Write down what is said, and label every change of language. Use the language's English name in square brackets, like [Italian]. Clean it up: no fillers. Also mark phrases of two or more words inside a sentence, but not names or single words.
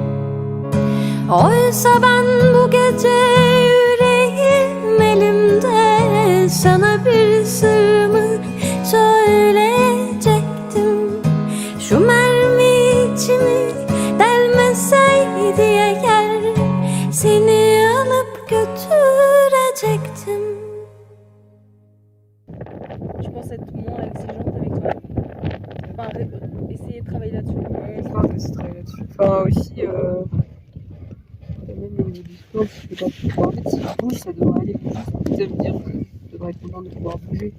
[Turkish] Oysa ben bu gece yüreğim elimde sana bir sırrımı söyleyecektim. Şu mermi içimi delmeseydi eğer, seni alıp götürecektim. [French] Je pense être moins exigeante avec toi. Enfin, essayer de travailler là-dessus. Je pense aussi travailler là-dessus. Enfin, aussi, même au niveau du sport, je sais pas pourquoi. En fait, si je bouge, ça devrait aller. Ça veut dire que je devrais être content de pouvoir bouger.